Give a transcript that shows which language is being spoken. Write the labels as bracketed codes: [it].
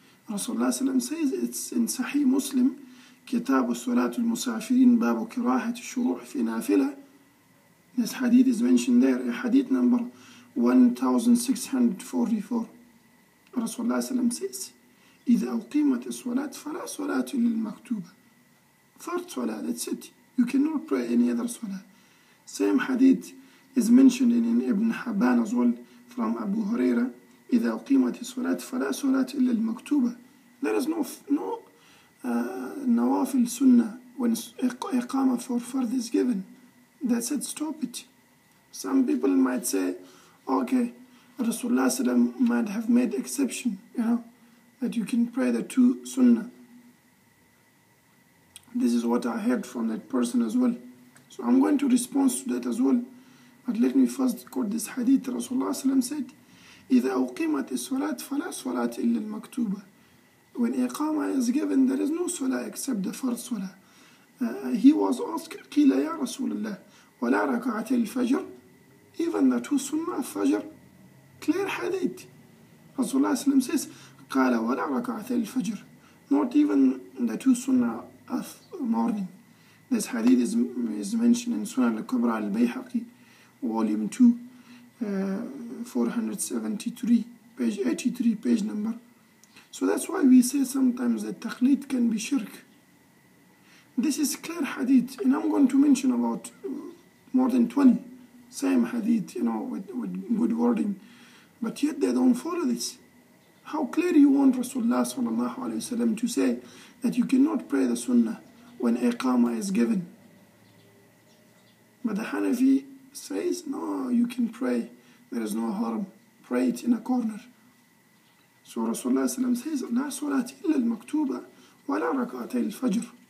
[en] Rasulullah sallam says it's in Sahih Muslim, [ar] كتاب الصلاة المسافرين باب كراهة الشروع في نافلة. [en] This hadith is mentioned there, hadith number 1644. [ar] Rasulullah sallam says, إذا أقيمت الصلاة فلا صلاة للمكتوبة. [en] Fard salah, that's it. You cannot pray any other salah. Same hadith is mentioned in Ibn Habban as well from Abu Huraira. [ar] إذا أقيمت الصلاة فلا صلاة إلا المكتوبة. [en] There is no nawafil sunnah when iqamah for fard is given. That's it, stop it. Some people might say, okay, Rasulullah sallam might have made exception, that you can pray the two sunnah. This is what I heard from that person as well. So I'm going to respond to that as well. But let me first quote this hadith. [ar] Rasulullah sallam said, إذا أقيمت الصلاة فلا صلاة إلا المكتوبة. [en] When iqamah is given, there is no salah except the first salah. He was asked, [ar] قيل يا رسول الله ولا ركعتي الفجر. [en] Even the two sunnah of fajr, clear hadith. [ar] Rasulullah sallam says, قال ولا ركعتي الفجر. [en] Not even the two sunnah of morning. This hadith is mentioned in Sunan al-Kubra al-Bayhaqi, volume 2, 473, page 83, page number. So that's why we say sometimes that taqleed can be shirk. This is clear hadith, and I'm going to mention about more than 20 same hadith, with good wording, but yet they don't follow this. How clear you want Rasulullah sallallahu alayhi wasallam to say that you cannot pray the sunnah when iqamah is given? But the Hanafi says, no, you can pray. There is no harm. Pray it in a corner. [ar] So Rasulullah sallam says, لا صلاة إلا المكتوبة ولا ركعتي الفجر.